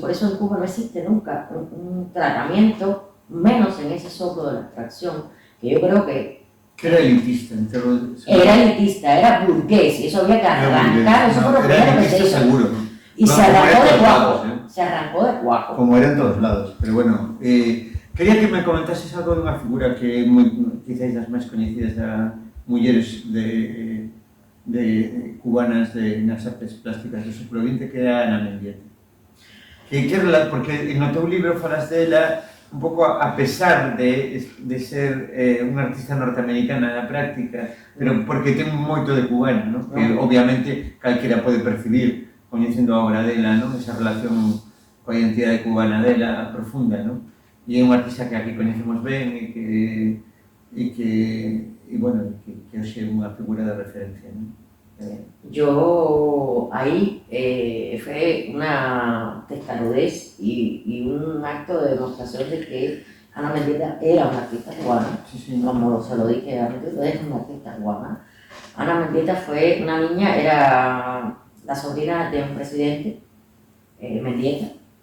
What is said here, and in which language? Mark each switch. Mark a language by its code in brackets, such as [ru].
[es] Por eso en Cuba no existe nunca un tratamiento, menos en ese soplo de la abstracción, que yo creo que era elitista. Era elitista, era burgués, y eso había que arrancar, eso fue lo primero que se hizo. Seguro. Y se arrancó de cuajo, se arrancó de cuajo. Como era en todos lados, pero bueno, quería que me comentases algo [gl] de unha figura que quizás das máis coñecidas das mulleres de cubanas nas artes plásticas do século XX, que era Ana Mendieta. Porque no teu libro falas dela un pouco a pesar de ser unha artista norteamericana na práctica, pero porque ten moito de cubana, ¿no? Que obviamente calquera pode percibir coñecendo a obra dela, ¿no? Esa relación coa identidade cubana dela profunda, ¿no? E é unha artista que aquí coñecemos ben e que hoxe é unha figura de referencia, ¿no? [es] Yo ahí fue una testarudez y un acto de demostración de que Ana Mendieta era una artista cubana, Sí, sí. como se lo dije a Mendieta, es una artista cubana. Ana Mendieta fue una niña, era la sobrina de un presidente, Mendieta.